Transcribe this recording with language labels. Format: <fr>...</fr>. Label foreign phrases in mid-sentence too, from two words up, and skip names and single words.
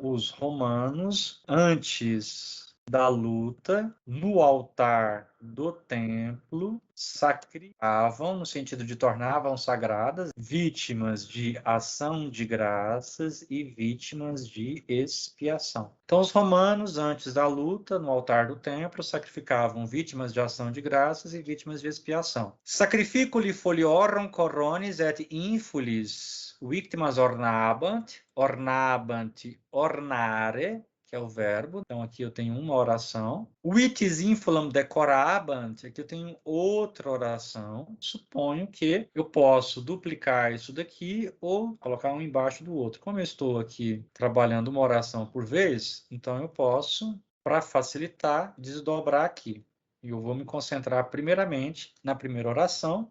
<pt>Os romanos, antes da luta, no altar do templo, sacrificavam, no sentido de tornavam sagradas, vítimas de ação de graças e vítimas de expiação. Então, os romanos, antes da luta, no altar do templo, sacrificavam vítimas de ação de graças e vítimas de expiação.</pt> <la>Sacrificuli foliorum coronis et infulis victimas ornabant, ornare,</la> <pt>que é o verbo. Então, aqui eu tenho uma oração.</pt> <la>Vitis infulam decorabant,</la> <pt>aqui eu tenho outra oração. Suponho que eu posso duplicar isso daqui ou colocar um embaixo do outro. Como eu estou aqui trabalhando uma oração por vez, então eu posso, para facilitar, desdobrar aqui. E eu vou me concentrar primeiramente na primeira oração.</pt>